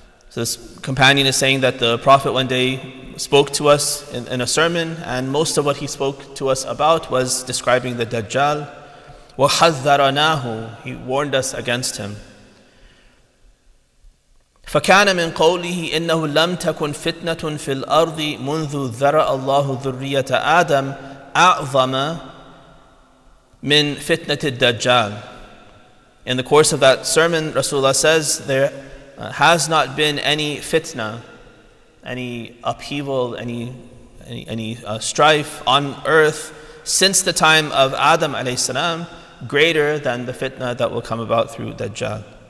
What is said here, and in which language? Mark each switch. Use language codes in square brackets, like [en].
[en] So this companion is saying that the Prophet one day spoke to us in a sermon, and most of what he spoke to us about was describing the Dajjal. [ar] وَحَذَّرَنَاهُ, [en] he warned us against him. [ar] فكان من قوله إنه لم تكن فتنة في الأرض منذ ذرأ الله ذرية آدم أعظم من فتنة الدجال. [en] In the course of that sermon, Rasulullah says there has not been any fitna, any upheaval, any strife on earth since the time of Adam alayhi salam, greater than the fitna that will come about through Dajjal.